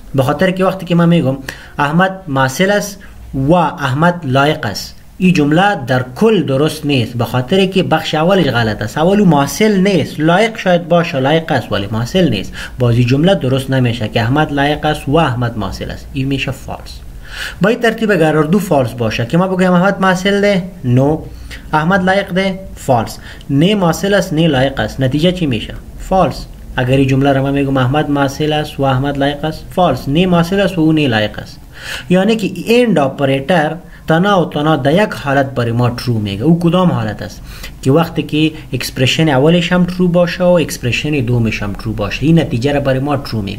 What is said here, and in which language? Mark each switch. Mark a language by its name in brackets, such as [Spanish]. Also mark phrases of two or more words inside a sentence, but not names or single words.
[Persian] به خاطر که وقتی که من میگم احمد محصل است و احمد لایق است، این جمله در کل درست نیست، به خاطر که بخش اولش غلط است. اولو محصل نیست، لایق شاید باشه، لایق است ولی محصل نیست، بازی جمله درست نمیشه که احمد لایق است و احمد محصل است، این میشه فالس. با این ترتیب اگر دو فالس باشه که ما بگیم احمد محصل ده نو، احمد لایق ده فالس، نه محصل است نه لایق است، نتیجه چی میشه؟ فالس. اگر این جمله را ما میگم احمد محصل است و احمد لایق است، فالس، نه محصل است و او نه لایق است. یعنی که [English] AND operator [Persian] تنها و تنها در یک حالت برای ما ترو میگه. او کدام حالت است؟ که وقتی که اکسپرشن اولش هم ترو باشه و اکسپرشن دومش هم ترو باشه، این نتیجه را برای ما ترو میگه.